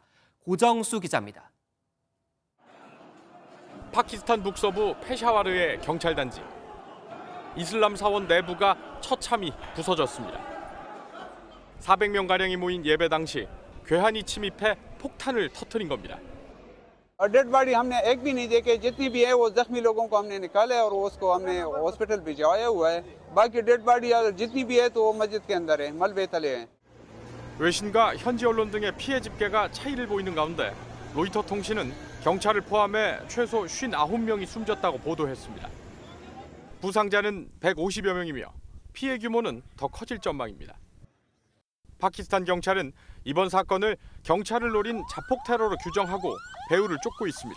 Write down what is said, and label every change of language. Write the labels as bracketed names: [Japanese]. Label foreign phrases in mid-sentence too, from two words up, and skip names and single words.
[Korean] 고정수 기자입니다. 파키스탄 북서부 페샤와르의 경찰단지. 이슬람 사원 내부가 처참히 부서졌습니다. 400명가량이 모인 예배 당시 괴한이 침입해 폭탄을 터뜨린 겁니다. [English] dead body [Hindi] हमने एक भी नहीं देखे, जितनी भी है वो जख्मी लोगों को हमने निकाला है और उसको हमने हॉस्पिटल भिजवाया हुआ है। बाकी [English] dead body [Hindi] जितनी भी है तो वो मस्जिद के अंदर है, मलबे तले है। [Korean] 외신과 현지 언론 등의 피해 집계가 차이를 보이는 가운데 로이터 통신은 경찰을 포함해 최소 59명이 숨졌다고 보도했습니다. 부상자는 150여 명이며 피해 규모는 더 커질 전망입니다. 파키스탄 경찰은 이번 사건을 경찰을 노린 자폭 테러로 규정하고 배후를 쫓고 있습니다.